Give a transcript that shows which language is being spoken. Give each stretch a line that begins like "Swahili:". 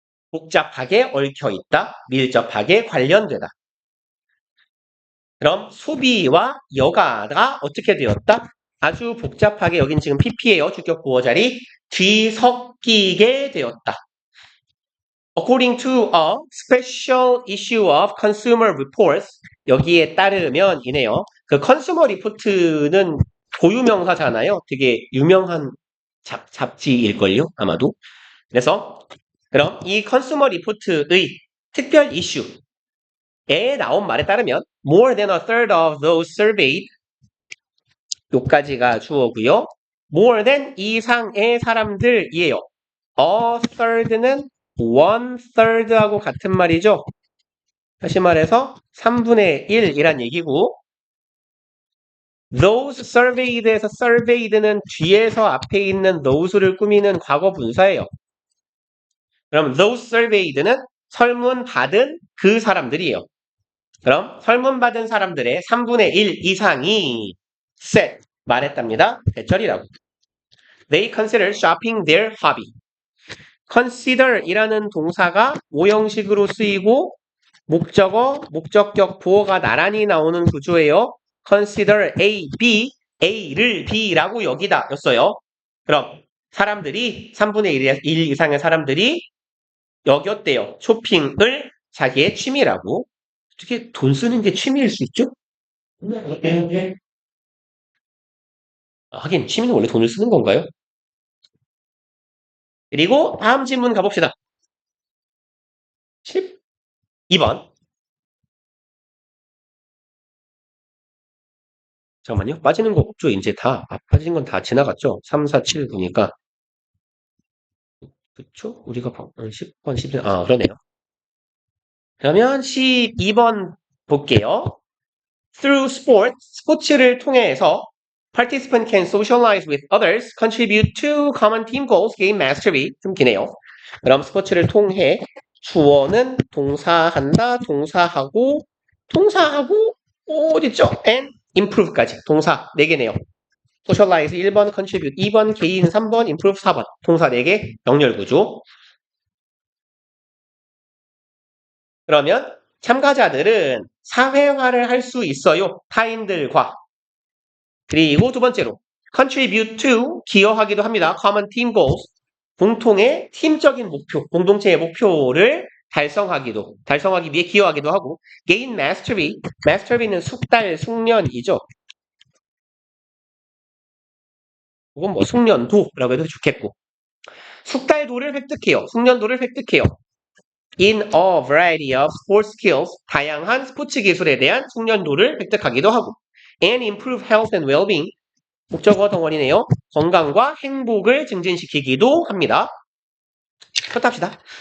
Korean: 복잡하게 얽혀 있다, 밀접하게 관련되다. 그럼 소비와 여가가 어떻게 되었다? 아주 복잡하게 여긴 지금 PP예요. 주격 보어 자리 뒤섞이게 되었다.
English: According to a special issue of Consumer Reports,
Korean: 여기에 따르면 이네요. 그 컨슈머 리포트는 고유명사잖아요. 되게 유명한 잡지일걸요, 아마도. 그래서 그럼 이 컨슈머 리포트의 특별 이슈에 나온 말에 따르면
English: more than a third of those surveyed,
Korean: 요까지가 주어고요. more than 이상의 사람들이에요. a third는 one third하고 같은 말이죠. 다시 말해서 3분의 1이란 얘기고
English: those surveyed
Korean: 에서 surveyed는 뒤에서 앞에 있는 those를 꾸미는 과거 분사예요. 그럼 those surveyed는 설문 받은 그 사람들이에요. 그럼 설문 받은 사람들의 3분의 1 이상이 said, 말했답니다. 대절이라고.
English: They consider shopping their hobby.
Korean: consider이라는 동사가 오형식으로 쓰이고 목적어, 목적격, 보어가 나란히 나오는 구조예요. consider A, B, A를 B라고 여기다 였어요. 그럼 사람들이 3분의 1 이상의 사람들이 여겼대요. 쇼핑을 자기의 취미라고. 어떻게 돈 쓰는 게 취미일 수 있죠? 하긴 취미는 원래 돈을 쓰는 건가요? 그리고 다음 질문 가봅시다. 12번. 잠깐만요. 빠지는 거 없죠? 이제 다. 빠진 건 다 지나갔죠? 3, 4, 7, 9니까. 그쵸? 우리가 10번, 11번. 아, 그러네요. 그러면 12번 볼게요.
English: Through sport,
Korean: 스포츠를 통해서
English: participant can socialize with others, contribute to common team goals, gain mastery.
Korean: 좀 기네요. 그럼 스포츠를 통해 주어는 동사한다, 동사하고 어딨죠?
English: and improve
Korean: 까지 동사 4개네요. socialize 1번, contribute 2번, gain 3번, improve 4번. 동사 4개, 영렬 구조. 그러면 참가자들은 사회화를 할 수 있어요. 타인들과. 그리고 두 번째로
English: contribute to
Korean: 기여하기도 합니다.
English: common team goals
Korean: 공통의 팀적인 목표, 공동체의 목표를 달성하기 위해 기여하기도 하고
English: gain mastery
Korean: 는 숙달, 숙련이죠. 혹은 뭐 숙련도라고 해도 좋겠고 숙달도를 획득해요. 숙련도를 획득해요.
English: In a variety of sports skills
Korean: 다양한 스포츠 기술에 대한 숙련도를 획득하기도 하고
English: and improve health and well-being
Korean: 목적어 덩어리네요. 건강과 행복을 증진시키기도 합니다. 그렇답시다.